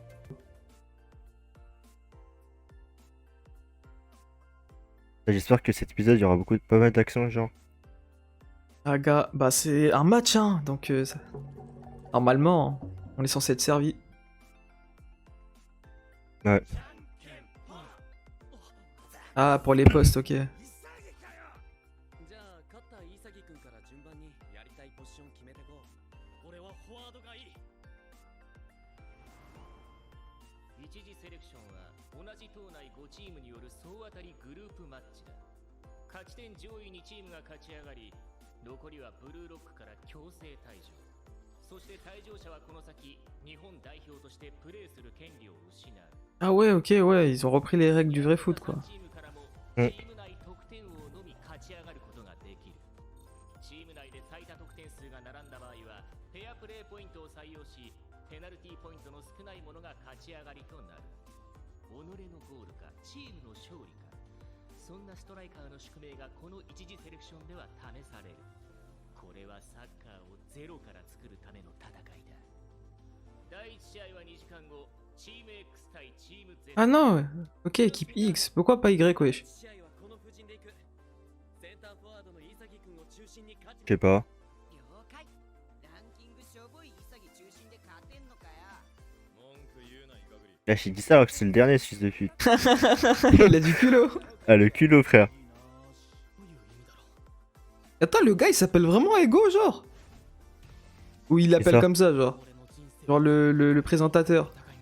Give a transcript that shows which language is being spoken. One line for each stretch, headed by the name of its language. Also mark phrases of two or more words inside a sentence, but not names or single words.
French: J'espère que cet épisode, il y aura pas mal d'action, genre. Ah, gars, bah c'est un match, hein. Donc, normalement, on est censé être servi. Ouais. Ah, pour les postes, ok.
Japanese: じゃあ勝った潔くんから順番にやりたいポジション決めてこう。俺はフォワードがいい。一次セレクションは同じ島内5チームによる総当たりグループマッチだ。勝ち点上位2チームが勝ち上がり、残りはブルーロックから強制退場。そして退場者はこの先、日本代表としてプレーする権利を失う。
French: Ah ouais, ok, ouais, ils ont repris les règles du vrai foot, quoi.
Japanese: チームからもうんチーム内得点王のみ勝ち上がることができる。チーム内で最多得点数が並んだ場合はフェアプレーポイントを採用し、ペナルティーポイントの少ない者が勝ち上がりとなる。己のゴールかチームの勝利か、そそんなストライカーの宿命がこの一次セレクションでは試される。これはサッカーをゼロから作るための戦いだ。第1試合は2時間後、チーム X 対チーム Z。
French: Ah non, ok, équipe X. Pourquoi pas Y, wesh? Je sais pas.
Japanese: 了解。ランキングしょぼい潔中心で勝てんのかよ。
French: Là, j'ai dit ça alors que c'est le dernier, ce fils de pute. Il a du culot. Ah, le culot, frère. Attends, le gars il s'appelle vraiment Ego, genre? Ou il l'appelle ça. comme ça, genre? Genre le présentateur.